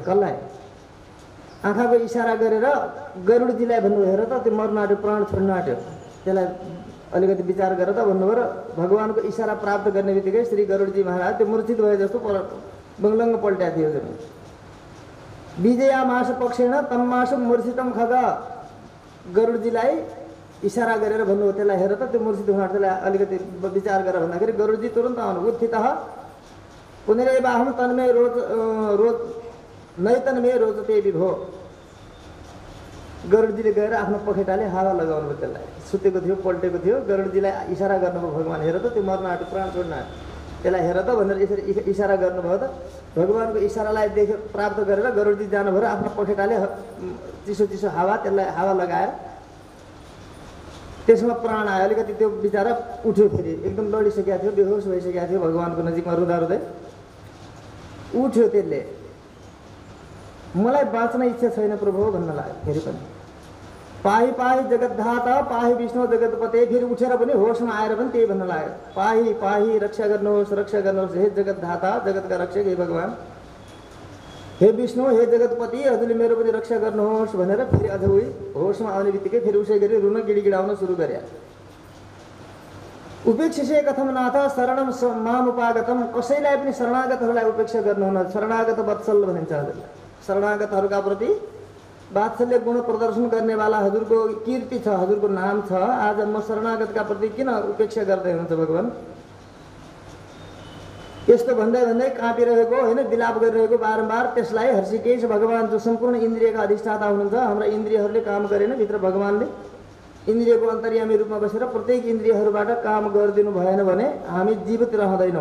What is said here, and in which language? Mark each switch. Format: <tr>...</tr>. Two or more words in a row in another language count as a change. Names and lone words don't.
<ne>कसलाई? आँखाको इसारा गरेर गरुडजीलाई भन्नुभयो, हेर त त्यो मर्न आँट्यो, प्राण छोड्न आँट्यो, त्यसलाई अलिकति विचार गरेर त भन्नुभयो। र भगवानको इसारा प्राप्त गर्ने बित्तिकै श्री गरुडजी महाराज त्यो मूर्छित भए जस्तो बङ्लङ्ग पल्ट्या थियो।</ne> <sa>विजया मास पक्षेण तम मास मूर्छितम खग।</sa> <ne>गरुडजीलाई इसारा गरेर भन्नुभयो त्यसलाई, हेर त त्यो मूर्छित हुन आँट्यो, त्यसलाई अलिकति विचार गरेर भन्दाखेरि गरुडजी तुरन्त आउनु।</ne> <sa>उत्थितः पुनरेवाहं तन्मे रोज नैतन्मे रोजते विभो।</sa> <ne>गरुडजीले गएर आफ्नो पखेटाले हावा लगाउनु भयो त्यसलाई। सुतेको थियो, पल्टेको थियो, गरुडजीलाई इसारा गर्नुभयो भगवान, हेर त त्यो मर्न आँट्यो, प्राण छोड्न आँट्यो, त्यसलाई हेर त भनेर यसरी इसारा गर्नुभयो। त भगवानको इसारालाई प्राप्त गरेर गरुडजी जानुभयो र आफ्नो पखेटाले चिसो हावा, त्यसलाई हावा लगाएर त्यसमा प्राण आयो। अलिकति त्यो बिचरा उठ्यो, फेरि एकदम लडिसकेको थियो, बेहोस भइसकेको थियो, भगवानको नजिकमा रुँदा रुँदै उठ्यो। त्यसले मलाई बाँच्न इच्छा छैन प्रभु भन्न लाग्यो। फेरि पनि</ne> <sa>पाही पाही जगतधाता पाही विष्णु जगतपते।</sa> <ne>फेरि उठेर पनि होसमा आएर पनि त्यही भन्न लाग्यो,</ne> <sa>पाही पाही,</sa> <ne>रक्षा गर्नुहोस्, रक्षा गर्नुहोस्, हे जगतधाता, जगतका रक्षक, हे भगवान, हे विष्णु, हे जगतपति, हजुरले मेरो पनि रक्षा गर्नुहोस् भनेर फेरि अझ उही होसमा आउने बित्तिकै फेरि उसै गरी रुन गिडगिडाउन सुरु गरे।</ne> <sa>उपेक्षिसे कथम नाथ शरणम माम उपागतम।</sa> <ne>कसैलाई पनि शरणागतहरूलाई उपेक्षा गर्नुहुन्न। शरणागत वत्सल भनिन्छ हजुरलाई। शरणागतहरूका प्रति वात्सल्य गुण प्रदर्शन गर्नेवाला हजुरको कीर्ति छ, हजुरको नाम छ। आज म शरणागतका प्रति किन उपेक्षा गर्दै हुनुहुन्छ भगवान? यस्तो भन्दै भन्दै काँपिरहेको होइन, विलाप गरिरहेको बारम्बार, त्यसलाई हर्षिकेश भगवान जो सम्पूर्ण इन्द्रियका अधिष्ठाता हुनुहुन्छ, हाम्रा इन्द्रियहरूले काम गरेन, भित्र भगवानले इन्द्रियको अन्तर्यामी रूपमा बसेर प्रत्येक इन्द्रियहरूबाट काम गरिदिनु भएन भने हामी जीवित रहँदैनौँ।</ne>